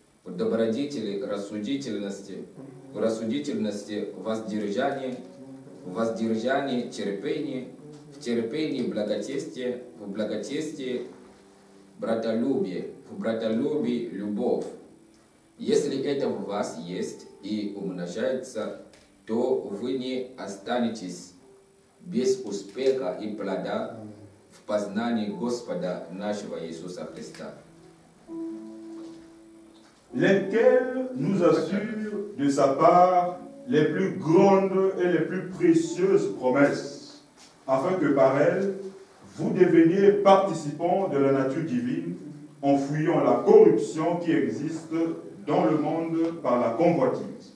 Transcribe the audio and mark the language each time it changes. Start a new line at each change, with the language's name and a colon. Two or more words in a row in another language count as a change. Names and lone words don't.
Russian: рассудительности, воздержание, терпение, в терпении благочестие, в благочестии братолюбие, в братолюбии любовь. Если это в вас есть и умножается, то вы не останетесь без успеха и плода в познании Господа нашего Иисуса Христа.
French: Lesquels nous assurent de sa part les plus grandes et les plus précieuses promesses, afin que par elles, vous deveniez participants de la nature divine, en fuyant la corruption qui existe dans le monde par la convoitise.